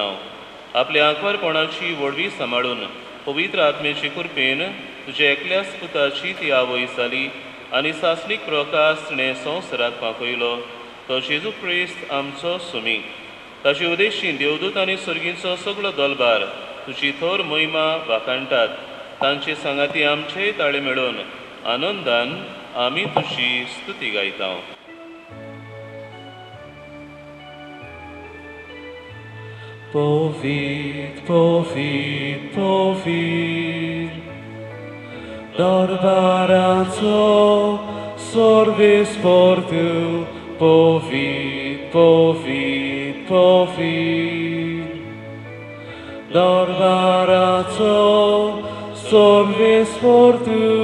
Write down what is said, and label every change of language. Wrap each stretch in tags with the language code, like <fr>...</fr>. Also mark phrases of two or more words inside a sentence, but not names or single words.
<kok>आपल्या आंकवारपणाची वडवी सांबाळून पवित्र आत्मेचे कृपेन तुज्या एकल्याच पुताची ती आवय जाली आनी सासलीक प्रकाश तिणें संवसाराक पावयलो. तो जेजू क्रिस्त आमचो सुमी. ताचे उद्देशीन देवदूत आनी सर्गींचो सगळो दलबार तुजी थोर मोहिमा वाखाणटात तांचे सांगाती आमचेय ताळे मेळोवन आनंदान आमी तुजी स्तुती गायता. Povit, povit, povit, Dorbaraco, sorvis portu, povit, povit, povit, Dorbaraco, sorvis portu,</kok>